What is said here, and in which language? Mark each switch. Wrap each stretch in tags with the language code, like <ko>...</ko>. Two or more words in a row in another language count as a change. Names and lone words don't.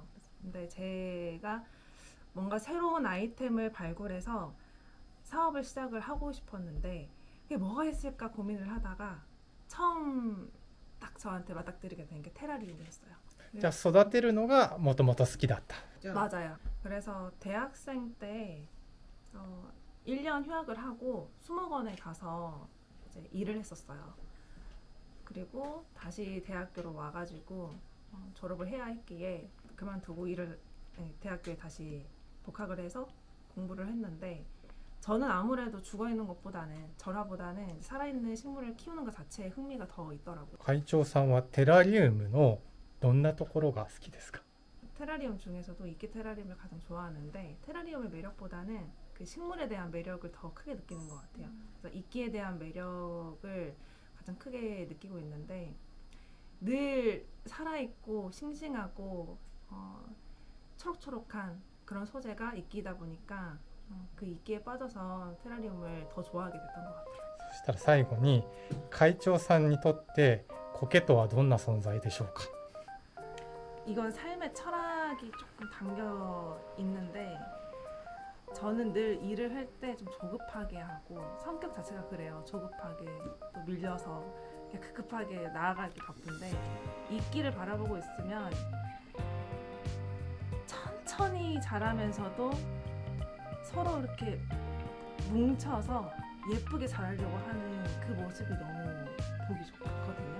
<ko>근데 제가 뭔가 새로운 아이템을 발굴해서 사업을 시작을 하고 싶었는데 그게 뭐가 있을까 고민을 하다가 처음 딱 저한테 맞닥뜨리게 된 게 테라리움이었어요.</ko> <ja>じゃあ育てるのがもともと好きだった.</ja> <ko>맞아요. 그래서 대학생 때 1년 휴학을 하고 수목원에 가서 이제 일을 했었어요. 그리고 다시 대학교로 와가지고 졸업을 해야 했기에 그만두고 대학교에 다시 복학을 해서 공부를 했는데 저는 아무래도 죽어있는 것보다는 전화보다는 살아있는 식물을 키우는 것 자체에 흥미가 더 있더라고요.</ko> <ja>会長さんはテラリウムのどんなところが好きですか?</ja> <ko>테라리움 중에서도 이끼 테라리움을 가장 좋아하는데 테라리움의 매력보다는 그 식물에 대한 매력을 더 크게 느끼는 것 같아요. 그래서 이끼에 대한 매력을 가장 크게 느끼고 있는데 늘 살아있고 싱싱하고 초록초록한 그런 소재가 이끼다 보니까 그 이끼에 빠져서 테라리움을 더 좋아하게 됐던 것 같아요.</ko> <ja>そしたら最後に会長さんにとって苔とはどんな存在でしょうか?</ja> <ko>이건 삶의 철학이 조금 담겨 있는데 저는 늘 일을 할 때 좀 조급하게 하고 성격 자체가 그래요. 조급하게 또 밀려서 급하게 나아가기 바쁜데 이끼를 바라보고 있으면 조용히 자라면서도 서로 이렇게 뭉쳐서 예쁘게 자라려고 하는 그 모습이 너무 보기 좋거든요.</ko>